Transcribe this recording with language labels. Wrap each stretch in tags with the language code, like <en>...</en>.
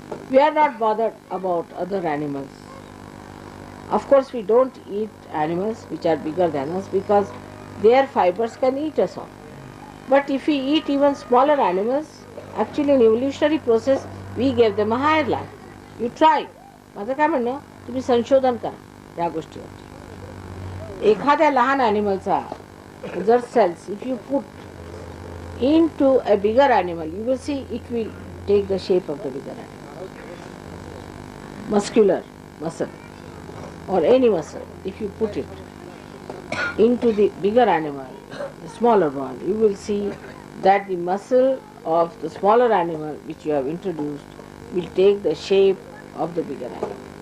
<en>We are not bothered about other animals. Of course, we don't eat animals which are bigger than us, because their fibers can eat us all. But if we eat even smaller animals, actually in evolutionary process, we gave them a higher life. You try.</en> <mr>माझं काय म्हणणं, तुम्ही संशोधन करा त्या गोष्टीवर. एखाद्या लहान ॲनिमलचा जर</mr> <en>cells, if you put into a bigger animal, you will see it will take the shape of the bigger animal. Muscular muscle or any muscle, if you put it into the bigger animal, the smaller one, you will see that the muscle of the smaller animal which you have introduced will take the shape of the bigger animal.</en>